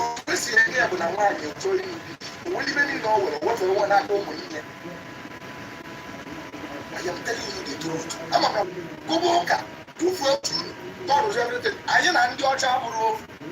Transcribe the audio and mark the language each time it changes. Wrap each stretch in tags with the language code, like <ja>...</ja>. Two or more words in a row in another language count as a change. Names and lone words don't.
<ig>O si enye ya bụ na nwaanyị chọrọ ibi, o nwere ibe niile ọ nwere, o wefere nwa n'aka ụmụnne ya.</ig> <en>I am telling you the truth.</en> <ig>Ama m na gụba ụka, tufuo otu, tọrụzie everything. Anyị na ndị ọcha abụrụ ofu.</ig>